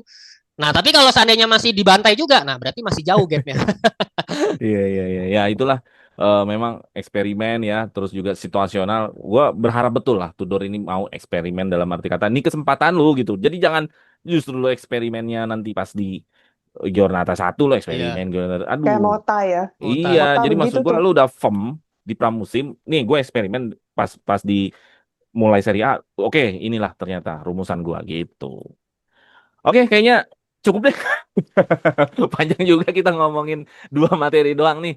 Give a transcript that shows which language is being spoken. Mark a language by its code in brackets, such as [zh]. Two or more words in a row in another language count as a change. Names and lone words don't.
[id] Nah, tapi kalau seandainya masih dibantai juga, nah berarti masih jauh gapnya. Iya, iya, iya, ya itulah memang eksperimen ya, terus juga situasional. Gua berharap betul lah Tudor ini mau eksperimen dalam arti kata ini kesempatan lu gitu. Jadi jangan justru lu eksperimennya nanti pas di Giornata 1 lo Iya. eksperimen Giornata. Kayak Aduh. Mota ya. Mota. Iya, Mota jadi begitu maksud gue tuh. lu udah firm di pramusim. Nih gue eksperimen pas di mulai seri A. Oke, inilah ternyata rumusan gua gitu. Oke, kayaknya cukup deh. Panjang juga kita ngomongin dua materi doang nih.